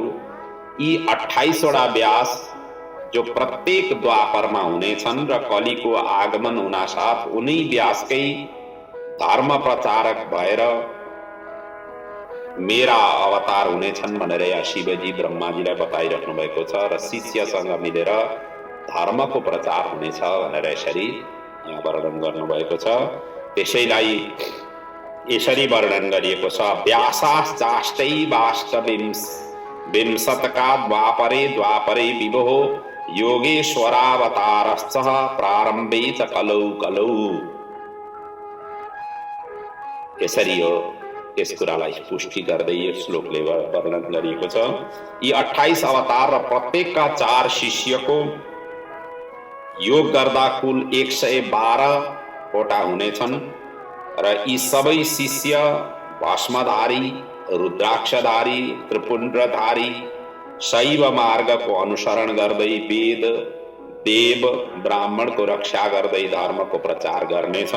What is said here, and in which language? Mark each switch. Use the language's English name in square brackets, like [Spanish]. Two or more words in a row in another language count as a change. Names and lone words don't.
[Nepali] यी 28 वटा व्यास जो प्रत्येक द्वापरमा हुनेछन् र कलिको आगमन हुनासाथ उनी व्यासकै धर्म प्रचारक भएर मेरा अवतार हुनेछन् भनेर यहाँ शिवजी ब्रह्माजीलाई बताइराख्नु भएको छ र शिष्यसँग मिलेर धर्मको प्रचार हुनेछ भनेर यसरी यहाँ वर्णन गर्नुभएको छ। त्यसैलाई यसरी वर्णन गरिएको छ, [Sanskrit] व्यासाश्चाष्टै वाष्टविंशतका द्वापरे विभो योगेश्वरावतारश्च प्रारम्भे च कलौ कलौ। [Nepali] यसरी हो, यस कुरालाई पुष्टि गर्दै यो श्लोकले वर्णन गरिएको छ। यी 28 अवतार र प्रत्येकका 4 शिष्यको योग गर्दा कुल 112 वटा हुनेछन् र यी सबै शिष्य भस्मधारी, रुद्राक्षधारी, त्रिपुण्ड्रधारी, शैव मार्गको अनुसरण गर्दै वेद, देव, ब्राह्मणको रक्षा गर्दै धर्मको प्रचार गर्नेछन्।